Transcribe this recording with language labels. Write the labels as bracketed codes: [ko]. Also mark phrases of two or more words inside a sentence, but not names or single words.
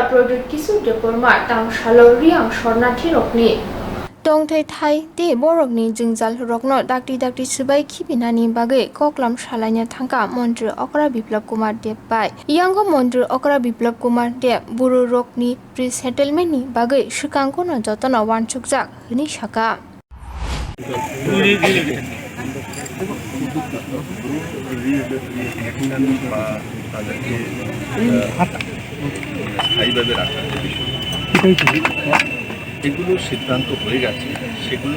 [trp] bore kisu de porma tang shalori ang shornathi rokni tong thai te borokni jingjal rokno dakti subai khibinani bagai koklam shalanya thangka mantri okra biplab kumar deb bai yango mantri okra biplab kumar deb buru rokni [en] pre settlement [trp] ni bagai shikangkono jotona wanchukjak hini shaka [bn] তাদেরকে স্থায়ীভাবে রাখার যে বিষয় এগুলো সিদ্ধান্ত হয়ে গেছে, সেগুলো